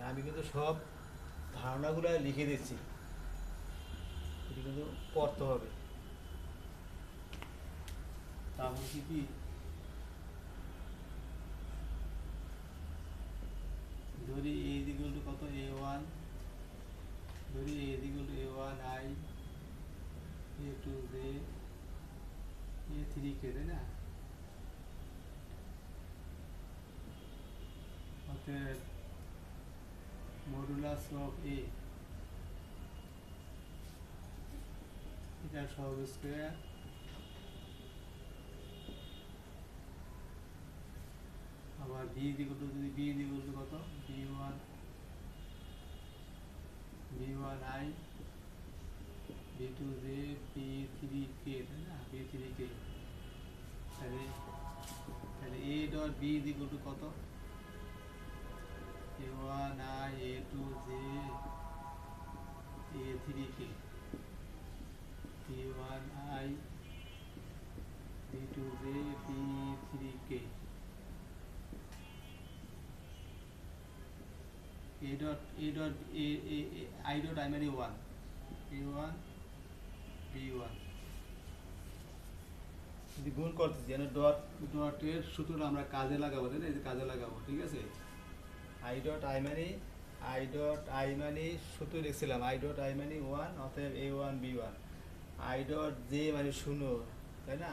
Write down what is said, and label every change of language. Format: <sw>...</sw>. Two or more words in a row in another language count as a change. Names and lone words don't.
<bn>আমি কিন্তু সব ধারণাগুলো লিখে দিচ্ছি, এটা কিন্তু পড়তে হবে। তারপর কি ধরি</bn> <en>a is equal to</en> <bn>কত? a1, ধরি</bn> <en>a is equal to a1 i a2 j a3 k,</en> <bn>তাই না? অতএব</bn> <en>modulus of a</en> <bn>এটার সহগ স্কয়ার আবার</bn> <en>b is equal to,</en> <bn>যদি</bn> <en>b is equal to</en> <bn>কত?</bn> <en>b1 i b2 j b3 k,</en> <bn>তাই না? b3 k, তাহলে</bn> <en>a dot b is equal to</en> <bn>কত?</bn> <en>a1 i a2 j a3 k, b1 i b2 j b3 k, a dot I dot I</en> <bn>মানে 1, a1 b1 যদি গুণ করতেছি, মানে ডটের সূত্রটা আমরা কাজে লাগাবো, তাই না? এই যে কাজে লাগাবো, ঠিক আছে?</bn> <en>i dot i</en> <bn>মানে সূত্র লিখছিলাম,</bn> <en>i dot i</en> <bn>মানে 1, অতএব a1 b1,</bn> <en>i dot j</en> <bn>মানে 0, তাই না?</bn>